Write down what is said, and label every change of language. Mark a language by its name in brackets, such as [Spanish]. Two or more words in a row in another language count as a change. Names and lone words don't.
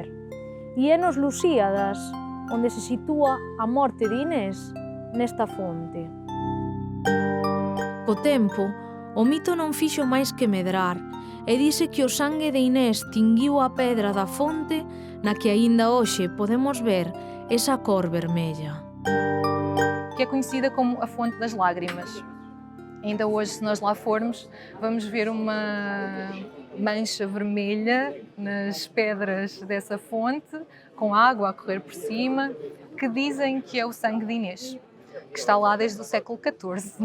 [Galician] E é nos Lusíadas onde se sitúa a morte de Inés nesta fonte. Co tempo, o mito non fixo máis que medrar e dice que o sangue de Inés tinguiu a pedra da fonte na que aínda hoxe podemos ver esa cor vermella. [Portuguese] Que é conhecida como a Fonte das Lágrimas. Ainda hoje, se nós lá formos, vamos ver uma mancha vermelha nas pedras dessa fonte, com água a correr por cima, que dizem que é o sangue de Inês, que está lá desde o século XIV.